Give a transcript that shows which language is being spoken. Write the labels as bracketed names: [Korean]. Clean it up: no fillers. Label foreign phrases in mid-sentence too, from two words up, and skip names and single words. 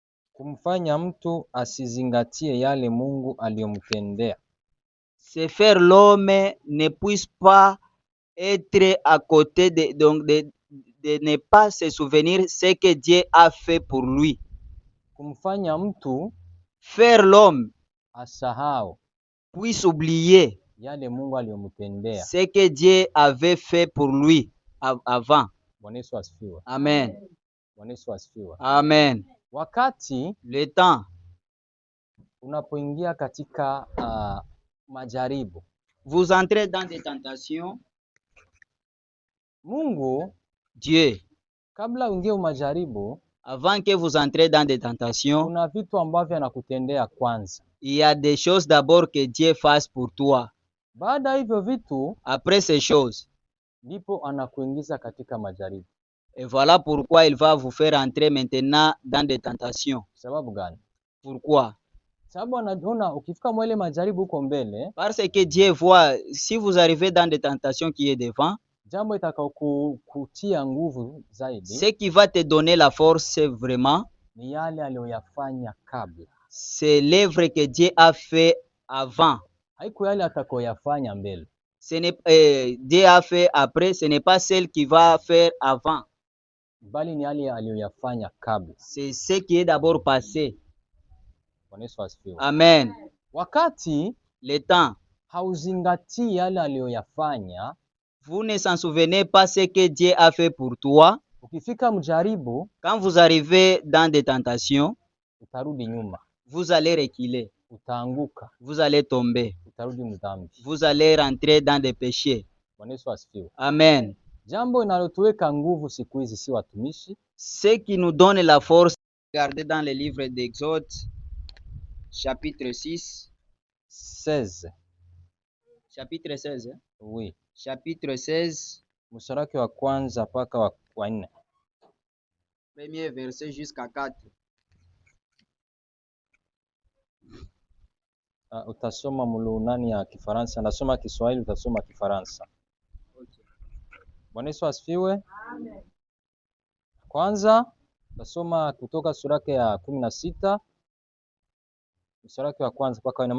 [Swahili] kumfanya mtu asizingatie yale Mungu aliyomtendea. [French] C'est faire l'homme ne puisse pas être à côté de ne pas se souvenir ce que Dieu a fait pour lui. [Swahili] Kumfanya mtu [French] Faire l'homme [Swahili] asahau [French] puisse oublier [Swahili] yale Mungu aliyomtendea. [French] ce que Dieu avait fait pour lui avant. [Swahili] Bwana Yesu asifiwe. Amen. Bwana Yesu asifiwe. Amen. Wakati [French] Le temps [Swahili] unapoingia katika majaribu, [French] vous entrez dans des tentations, [Swahili] Mungu [French] Dieu, [Swahili] kabla uingie majaribu, [French] avant que vous entrez dans des tentations, [Swahili] kuna vitu ambavyo anakutendea kwanza. [French] il y a des choses d'abord que Dieu fasse pour toi. [Swahili] Baada hivyo vitu, [French] après ces choses, [Swahili] ndipo anakuingiza katika majaribu. [French] Et voilà pourquoi il va vous faire entrer maintenant dans des tentations. [Swahili] Sababu gani? [French] Pourquoi? [Swahili] Sababu anaona ukifika mwele majaribu huko mbele, [French] parce que Dieu voit si vous arrivez dans des tentations qui est devant, [Swahili] jambo itakayokutia nguvu zaidi, [French] ce qui va te donner la force vraiment, [Swahili] ni yale aliyoyafanya kabla. [French] C'est l'œuvre que Dieu a fait avant. [Swahili] Haiko yale atakayoyafanya mbele. [French] Ce n'est Dieu a fait après, ce n'est pas celle qui va faire avant. [Swahili] Bali ni yale aliyoyafanya kabla. [French] C'est ce qui est d'abord passé. [Swahili] Bwana Yesu asifiwe. Amen. Wakati [French] le temps [Swahili] hauzingatii yale aliyoyafanya, [French] vous ne s'en souvenez pas ce que Dieu a fait pour toi, [Swahili] ukifika mjaribu, [French] quand vous arrivez dans des tentations, [Swahili] utarudi nyuma. [French] Vous allez reculer. [Swahili] Utaanguka. [French] Vous allez tomber. [Swahili] Utarudi mdhambi. [French] Vous allez rentrer dans des péchés. [Swahili] Bwana Yesu asifiwe. Amen. Jambo linalotuweka nguvu siku hizi si watumishi. [French] Ce qui nous donne la force, regardez dans le livre d'Exode, chapitre 6. 16. Chapitre 16. Oui. Chapitre 16. [Swahili] Mstari wake wa kwanza mpaka wa 4. [French] Premier verset jusqu'à 4. [Swahili] Utasoma mulunani ya Kifaransa, nasoma Kiswahili, utasoma Kifaransa. Okay. Bwana Yesu asifiwe. Amen. Kwanza utasoma kutoka sura yake ya 16 mstari wake wa kwanza mpaka 4.